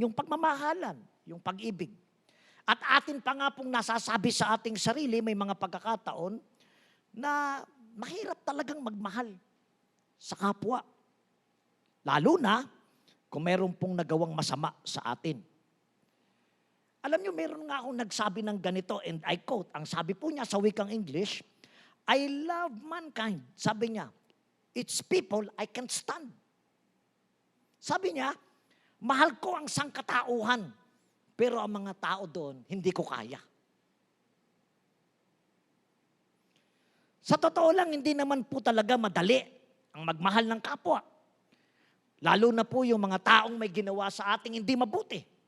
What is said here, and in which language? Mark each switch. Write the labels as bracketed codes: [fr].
[tl] Yung pagmamahalan, yung pag-ibig. At atin pa nga pong nasasabi sa ating sarili, may mga pagkakataon na mahirap talagang magmahal sa kapwa. Lalo na kung meron pong nagawang masama sa atin. Alam niyo, meron nga akong nagsabi ng ganito, and I quote, ang sabi po niya sa wikang English, [en] I love mankind. [tl] Sabi niya, [en] it's people I can't stand. [tl] Sabi niya, mahal ko ang sangkatauhan, pero ang mga tao doon, hindi ko kaya. Sa totoo lang, hindi naman po talaga madali ang magmahal ng kapwa. Lalo na po yung mga taong may ginawa sa ating hindi mabuti.